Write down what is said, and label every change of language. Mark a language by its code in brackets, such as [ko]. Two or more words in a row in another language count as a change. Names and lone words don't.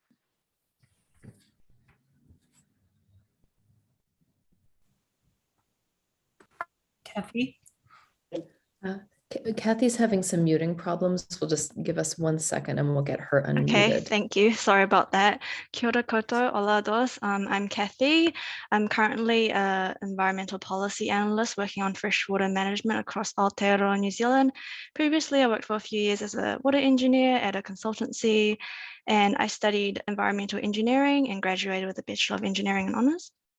[en] Kathy? Kathy's having some muting problems. We'll just give us 1 second and we'll get her unmuted. Okay, thank you. Sorry about that. [mi] Kia ora koutou, [es] hola dos. [en] I'm Kathy. I'm currently an environmental policy analyst working on freshwater management across Aotearoa, New Zealand. Previously, I worked for a few years as a water engineer at a consultancy, and I studied environmental engineering and graduated with a Bachelor of Engineering and Honours.